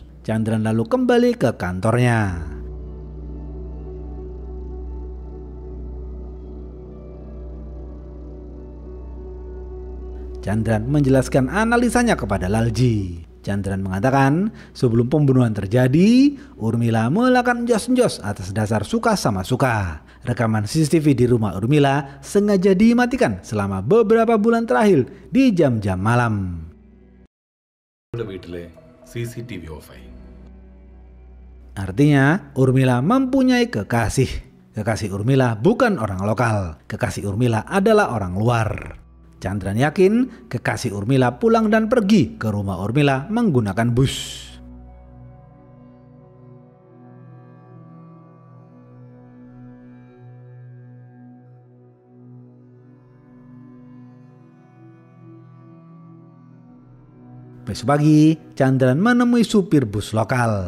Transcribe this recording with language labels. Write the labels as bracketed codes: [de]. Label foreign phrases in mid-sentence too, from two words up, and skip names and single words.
[id] Chandran lalu kembali ke kantornya. Chandran menjelaskan analisanya kepada Lalji. Chandran mengatakan sebelum pembunuhan terjadi, Urmila melakukan enjos-enjos atas dasar suka sama suka. Rekaman CCTV di rumah Urmila sengaja dimatikan selama beberapa bulan terakhir di jam-jam malam. [ml] വീട്ടിലെ CCTV ഓഫായി. [id] Artinya Urmila mempunyai kekasih. Kekasih Urmila bukan orang lokal. Kekasih Urmila adalah orang luar. Chandran yakin kekasih Urmila pulang dan pergi ke rumah Urmila menggunakan bus. Besok pagi, Chandran menemui supir bus lokal.